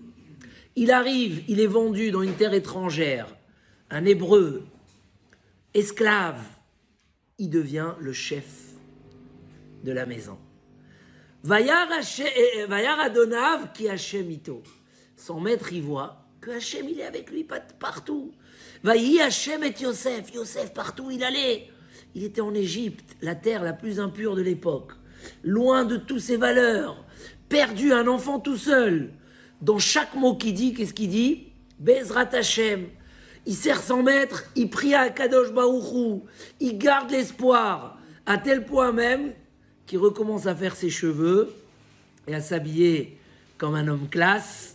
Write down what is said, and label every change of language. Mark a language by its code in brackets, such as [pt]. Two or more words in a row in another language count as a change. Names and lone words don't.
[fr] Il arrive, il est vendu dans une terre étrangère, un hébreu, esclave. Il devient le chef de la maison. [he] וירא אדניו כי ה' אתו. [fr] Son maître y voit que Hashem il est avec lui partout. [he] ויהי ה' את יוסף. [fr] Yosef partout où il allait. Il était en Égypte, la terre la plus impure de l'époque, loin de toutes ses valeurs, perdu, un enfant tout seul. Dans chaque mot qu'il dit, qu'est-ce qu'il dit? [he] בעזרת השם. [fr] Il sert son maître, il prie à [he] קדוש ברוך הוא, [fr] il garde l'espoir, à tel point même qu'il recommence à faire ses cheveux et à s'habiller comme un homme classe.